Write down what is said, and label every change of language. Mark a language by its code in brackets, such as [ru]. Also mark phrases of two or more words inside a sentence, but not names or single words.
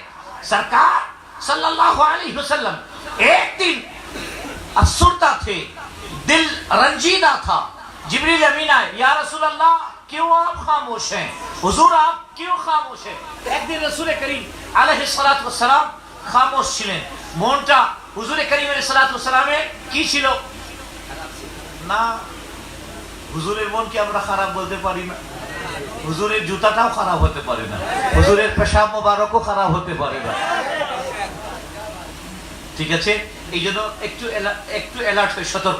[ur] سرکار صلی اللہ علیہ وسلم ایک دن افسردہ تھے، دل رنجیدہ تھا۔ جبریل امین آئے، یا رسول اللہ کیوں آپ خاموش ہیں؟ حضور آپ کیوں خاموش ہیں؟ ایک دن رسول کریم علیہ السلام خاموش ছিলেন। [bn] মনটা হুজুরে করিম আলাইহিস সালামে কি ছিল না? হুজুরের মন কি আমরা খারাপ বলতে পারি না? হুজুরের জুতাটাও খারাপ হতে পারে না, হুজুরের পেশাব মোবারকও খারাপ হতে পারে না। ঠিক আছে, এই জন্য একটু অ্যালার্ট হয়ে সতর্ক।